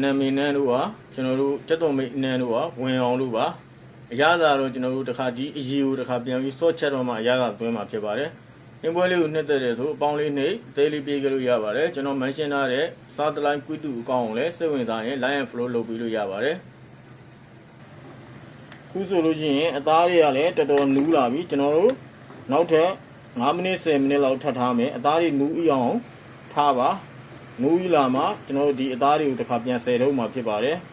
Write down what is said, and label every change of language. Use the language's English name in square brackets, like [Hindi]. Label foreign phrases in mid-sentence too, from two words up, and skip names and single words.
[Burmese] မေနန်းတို့ဟာကျွန်တော်တို့ကျက်သွန်မိတ်နန်းတို့ဟာဝင်အောင်လို့ပါအရသာတော့ကျွန်တော်တို့တစ်ခါဒီအရီကိုတစ်ခါပြန်ပြီးစော့ချက်တော့မှအရသာသွင်းမှာဖြစ်ပါတယ်အင်းပွဲလေးကိုနှစ်သက်တယ်ဆိုအပေါင်းလေးနှိပ်အသေးလေးပြေးကြလို့ရပါတယ်ကျွန်တော်မန်ရှင်းထားတဲ့စာတလိုင်းကွီတူအကောင့်ကိုလည်းစိတ်ဝင်စားရင် [English] line and flow [Burmese] လုပ်ပြီးလို့ရပါတယ် ခုဆိုလို့ရှိရင်အသားတွေကလည်းတော်တော်နူးလာပြီကျွန်တော်တို့နောက်ထပ်5မိနစ်10မိနစ်လောက်ထပ်ထားမယ်အသားတွေနူးအောင်ထားပါနူးလာမှကျွန်တော်တို့ဒီအသားတွေကိုတစ်ခါပြန်ဆယ်တော့မှာဖြစ်ပါတယ်